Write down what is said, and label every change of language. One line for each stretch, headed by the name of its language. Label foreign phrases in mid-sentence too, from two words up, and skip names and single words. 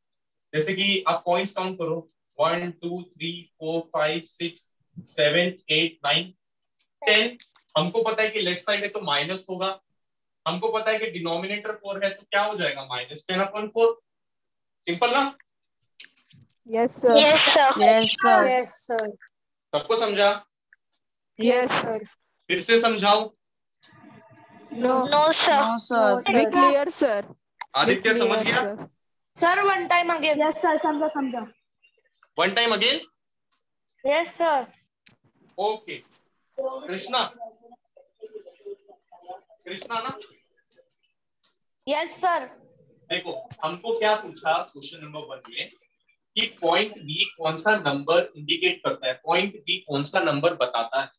Hindi: जैसे कि आप
English: points count
Hindi: करो, 1 2 3 4 5 6 7 8 9 10। हमको पता है कि
English: left side
Hindi: है तो माइनस होगा। हमको पता है कि डिनोमिनेटर 4 है तो क्या हो जाएगा? -10/4। सिंपल ना?
English: Yes, sir. Yes, sir. Yes, sir. Yes, sir.
Hindi: सबको समझा?
English: Yes, sir.
Hindi: फिर से समझाओ।
English: No. No, sir. No, sir. No, sir. Be clear, sir. आदित्य Be
Hindi: समझ
English: clear,
Hindi: गया?
English: sir. Sir, one time again. Yes, sir. समझा. 1 time again. Yes, sir.
Hindi: ओके कृष्णा, कृष्णा ना?
English: Yes, sir.
Hindi: देखो हमको क्या पूछा
English: question number 1
Hindi: में कि
English: point B
Hindi: कौन सा
English: number indicate
Hindi: करता है,
English: point B
Hindi: कौन सा नंबर बताता है।